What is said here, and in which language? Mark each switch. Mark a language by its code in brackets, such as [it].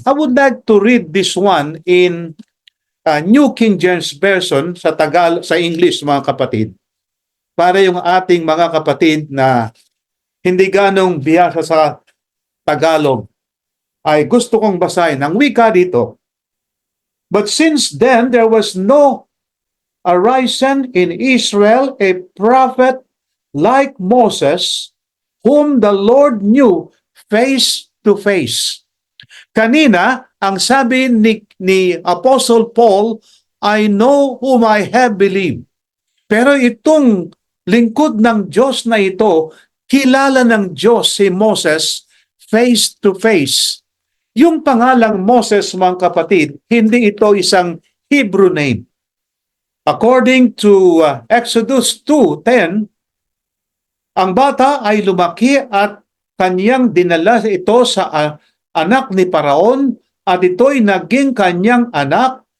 [en] I would like to read this one in New King James Version [tl] sa English, mga kapatid, para yung ating mga kapatid na hindi ganong bihasa sa Tagalog, ay gusto kong basahin ang wika dito. [en] But since then, there was no arisen in Israel a prophet like Moses, whom the Lord knew face to face. [tl] Kanina, ang sabi ni Apostle Paul, [en] I know whom I have believed. [tl] Pero itong lingkod ng Diyos na ito, kilala ng Diyos si Moses [en] face to face. [tl] Yung pangalang Moses, mga kapatid, hindi ito isang Hebrew name. According to Exodus 2:10, ang bata ay lumaki at kanyang dinala ito sa anak ni Paraon at ito'y naging kanyang anak.